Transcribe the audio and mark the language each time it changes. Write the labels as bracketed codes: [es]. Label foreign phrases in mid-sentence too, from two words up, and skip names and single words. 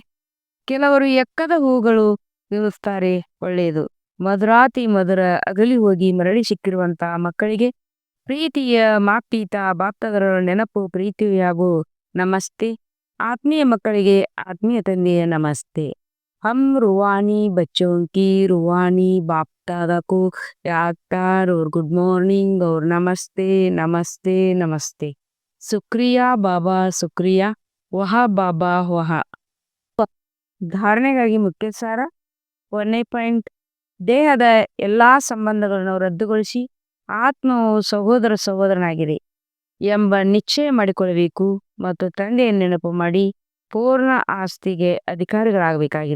[kn] ಕೆಲವರು ಎಕ್ಕದ ಹೂಗಳು ಇರುತ್ತಾರೆ. ಒಳ್ಳೆಯದು. ಮಧುರಾತಿ ಮಧುರ ಅಗಲಿ ಹೋಗಿ ಮರಳಿ ಸಿಕ್ಕಿರುವಂತಹ ಮಕ್ಕಳಿಗೆ ಪ್ರೀತಿಯ ಮಾಪೀತ ಬಾಪ್ತದರ ನೆನಪು, ಪ್ರೀತಿ ಹಾಗೂ ನಮಸ್ತೆ. ಆತ್ಮೀಯ ಮಕ್ಕಳಿಗೆ ಆತ್ಮೀಯ ತಂದೆಯ ನಮಸ್ತೆ. [hi] हम रूहानी बच्चों की रूहानी बाप दादा को याद प्यार और [en] good morning [hi] और नमस्ते नमस्ते नमस्ते. शुक्रिया बाबा शुक्रिया. वाह बाबा वाह. [kn] ಧಾರಣೆಗಾಗಿ ಮುಖ್ಯ ಸಾರ. 1ನೇ ಪಾಯಿಂಟ್, ದೇಹದ ಎಲ್ಲಾ ಸಂಬಂಧಗಳನ್ನು ರದ್ದುಗೊಳಿಸಿ ಆತ್ಮವು ಸಹೋದರನಾಗಿದೆ ಎಂಬ ನಿಶ್ಚಯ ಮಾಡಿಕೊಳ್ಳಬೇಕು ಮತ್ತು ತಂದೆಯನ್ನು ನೆನಪು ಮಾಡಿ ಪೂರ್ಣ ಆಸ್ತಿಗೆ ಅಧಿಕಾರಿಗಳಾಗಬೇಕಾಗಿದೆ.